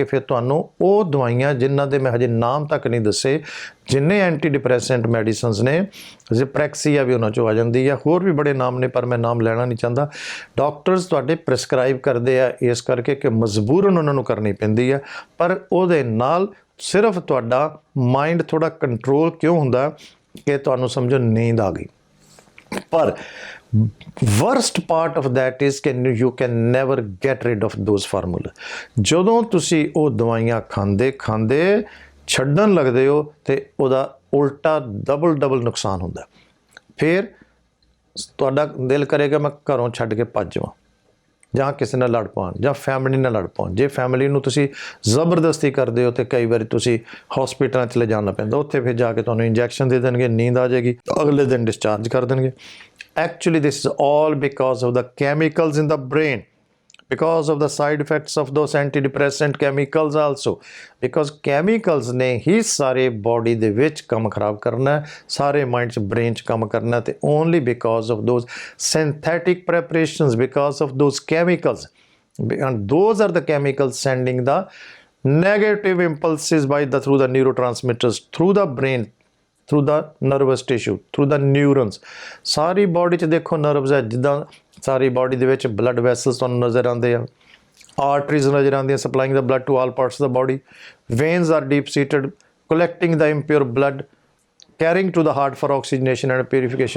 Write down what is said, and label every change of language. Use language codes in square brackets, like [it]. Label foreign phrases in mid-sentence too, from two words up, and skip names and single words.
[pa] ਫਿਰ ਤੁਹਾਨੂੰ ਉਹ ਦਵਾਈਆਂ ਜਿਨ੍ਹਾਂ ਦੇ ਮੈਂ ਹਜੇ ਨਾਮ ਤੱਕ ਨਹੀਂ ਦੱਸੇ, ਜਿੰਨੇ [en] anti depressant medicines [pa] ਨੇ, ਜ਼ਿਪ੍ਰੈਕਸੀਆ ਵੀ ਉਹਨਾਂ 'ਚੋਂ ਆ ਜਾਂਦੀ ਆ, ਹੋਰ ਵੀ ਬੜੇ ਨਾਮ ਨੇ ਪਰ ਮੈਂ ਨਾਮ ਲੈਣਾ ਨਹੀਂ ਚਾਹੁੰਦਾ। ਡਾਕਟਰਸ ਤੁਹਾਡੇ ਪ੍ਰਿਸਕ੍ਰਾਈਬ ਕਰਦੇ ਆ ਇਸ ਕਰਕੇ ਕਿ ਮਜਬੂਰਨ ਉਹਨਾਂ ਨੂੰ ਕਰਨੀ ਪੈਂਦੀ ਆ, ਪਰ ਉਹਦੇ ਨਾਲ ਸਿਰਫ ਤੁਹਾਡਾ ਮਾਈਂਡ ਥੋੜ੍ਹਾ ਕੰਟਰੋਲ ਕਿਉਂ ਹੁੰਦਾ ਕਿ ਤੁਹਾਨੂੰ ਸਮਝੋ ਨੀਂਦ ਆ ਗਈ। [en] ਪਰ worst part of that is you can never get rid of those formula। [pa] ਜਦੋਂ ਤੁਸੀਂ ਉਹ ਦਵਾਈਆਂ ਖਾਂਦੇ ਛੱਡਣ ਲੱਗਦੇ ਹੋ ਤੇ ਉਹਦਾ ਉਲਟਾ ਡਬਲ ਨੁਕਸਾਨ ਹੁੰਦਾ। ਫਿਰ ਤੁਹਾਡਾ ਦਿਲ ਕਰੇਗਾ ਮੈਂ ਘਰੋਂ ਛੱਡ ਕੇ ਭੱਜ ਜਾਵਾਂ, ਜਾਂ ਕਿਸੇ ਨਾਲ ਲੜ ਪਾਉਣ, ਜਾਂ ਫੈਮਿਲੀ ਨਾਲ ਲੜ ਪਾਉਣ। ਜੇ ਫੈਮਿਲੀ ਨੂੰ ਤੁਸੀਂ ਜ਼ਬਰਦਸਤੀ ਕਰਦੇ ਹੋ ਤੇ ਕਈ ਵਾਰੀ ਤੁਸੀਂ ਹਸਪੀਟਲਾਂ 'ਚ ਲੈ ਜਾਣਾ ਪੈਂਦਾ, ਉੱਥੇ ਫਿਰ ਜਾ ਕੇ ਤੁਹਾਨੂੰ ਇੰਜੈਕਸ਼ਨ ਦੇ ਦੇਣਗੇ, ਨੀਂਦ ਆ ਜਾਏਗੀ, ਅਗਲੇ ਦਿਨ ਡਿਸਚਾਰਜ ਕਰ ਦੇਣਗੇ। [en] Actually, this is all because of the chemicals in the brain, because of the side effects of those antidepressant chemicals also, because chemicals [hi] ने ही सारे [en] body [pa] ਦੇ ਵਿੱਚ ਕੰਮ ਖਰਾਬ ਕਰਨਾ, ਸਾਰੇ mind 'ਚ brain 'ਚ ਕੰਮ ਕਰਨਾ, ਤੇ [en] only because of those synthetic preparations, because of those chemicals, and those are the chemicals sending the negative impulses through the neurotransmitters, through the brain, through the nervous tissue, through the neurons। [pa] ਸਾਰੀ ਬੋਡੀ 'ਚ ਦੇਖੋ ਨਰਵਸ ਹੈ, ਜਿੱਦਾਂ ਸਾਰੀ ਬੋਡੀ ਦੇ ਵਿੱਚ [en] blood vessels [pa] ਤੁਹਾਨੂੰ ਨਜ਼ਰ ਆਉਂਦੇ ਆ, ਆਰਟਰੀਜ਼ ਨਜ਼ਰ ਆਉਂਦੀਆਂ [en] supplying the blood to all parts of the body, veins are deep seated collecting the impure blood, carrying to the heart for oxygenation and purification.